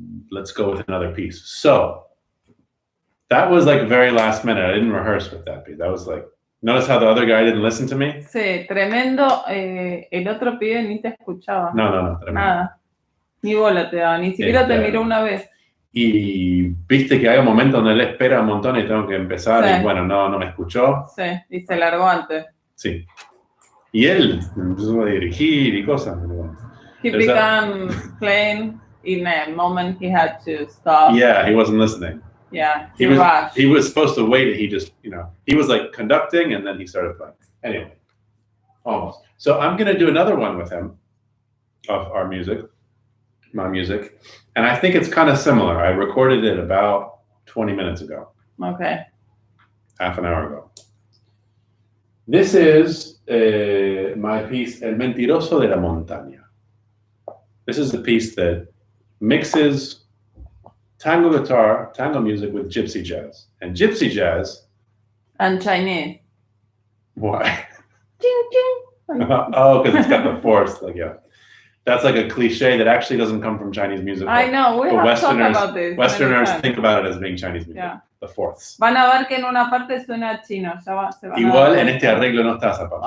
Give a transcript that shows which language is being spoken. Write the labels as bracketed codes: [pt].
[en] Let's go with another piece. So, that was like very last minute. I didn't rehearse with that piece. That was like, notice how the other guy didn't listen to me? [es] Sí, tremendo. El otro pibe ni te escuchaba. No, tremendo. Nada. Ni bola te daba, ni siquiera te miró una vez. Y viste que hay un momento donde él espera un montón y tengo que empezar Sí. y bueno, no me escuchó. Sí, y se largó antes. Sí. Y él empezó a dirigir y cosas. [en] He began playing in a moment he had to stop. Yeah, he wasn't listening. Yeah, he was supposed to wait. He just, he was like conducting and then he started playing. Anyway, almost. So I'm going to do another one with him of our music, my music. And I think it's kind of similar. I recorded it about 20 minutes ago. Okay. Half an hour ago. This is my piece, El Mentiroso de la Montaña. This is the piece that mixes tango guitar, tango music with gypsy jazz. And gypsy jazz... And Chinese. Why? Ching, ching. Oh, because it's got the fourths. Like, yeah. That's like a cliche that actually doesn't come from Chinese music. I know, we have talked about this. Westerners think about it as being Chinese music. Yeah. The fourths. [es] Van a ver que en una parte suena chino. Se van Igual en este arreglo no está esa parte.